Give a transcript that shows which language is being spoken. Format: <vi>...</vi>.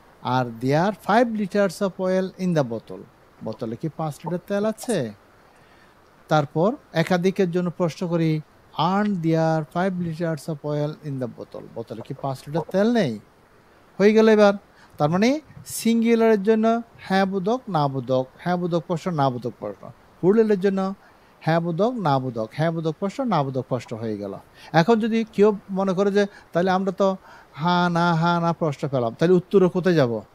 <en>আর there 5 litres of oil in the বোতল,</en> <bn>বোতলে কি 5 লিটার তেল আছে। তারপর একাধিকের জন্য প্রশ্ন করি,</bn> <en>aren't there 5 liters of oil in the bottle?</en> <bn>বোতলে কি 5 লিটার তেল নেই? হয়ে গেল এবার। তার মানে সিঙ্গুলারের জন্য হ্যাঁ বোধক না বোধক, হ্যাঁ বোধক প্রশ্ন না বোধক প্রশ্ন। প্লুরালের জন্য হ্যাঁ বোধক না বোধক, হ্যাঁ বোধক প্রশ্ন না বোধক প্রশ্ন হয়ে গেল। এখন যদি কেউ মনে করে যে তাহলে আমরা তো হ্যাঁ না প্রশ্ন পেলাম, তাহলে উত্তরে কোথায় যাব?</bn>